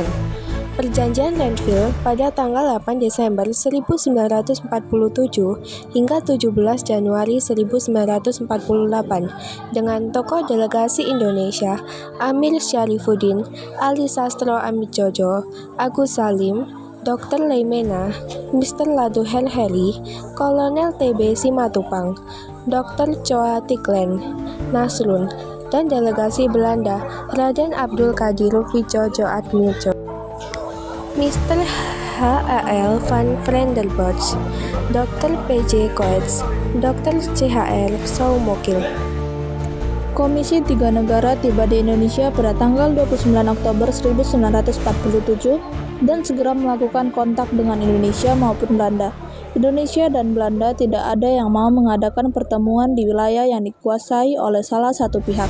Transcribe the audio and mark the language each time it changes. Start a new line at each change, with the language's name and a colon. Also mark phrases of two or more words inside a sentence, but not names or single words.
Indonesian: Perjanjian Renville pada tanggal 8 Desember 1947 hingga 17 Januari 1948 dengan tokoh delegasi Indonesia Amir Syarifuddin, Ali Sastro Amidjojo, Agus Salim, Dr. Leimena, Mr. Ladu Herheri, Kolonel TB Simatupang, Dr. Choa Tiklen, Nasrun, dan delegasi Belanda Raden Abdul Qadir Widjojo Admirjo, Mr. H.A.L. van Vrenderbosch, Dr. P.J. Coates, Dr. C.H.R. Soumokil. Komisi Tiga Negara tiba di Indonesia pada tanggal 29 Oktober 1947 dan segera melakukan kontak dengan Indonesia maupun Belanda. Indonesia dan Belanda tidak ada yang mau mengadakan pertemuan di wilayah yang dikuasai oleh salah satu pihak.